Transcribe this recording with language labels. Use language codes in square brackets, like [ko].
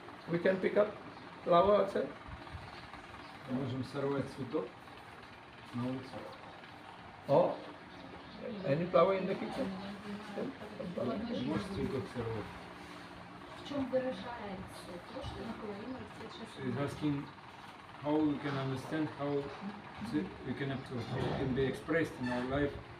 [en] We can pick up flower outside. [ru] Мы можем сорвать цветок на улице. [en] Oh, any flower in the kitchen? [ru] Можете цветок сорвать. В чем выражается то, что наполовину растет [en] So he's asking how we can understand how we can how it can be expressed in our life.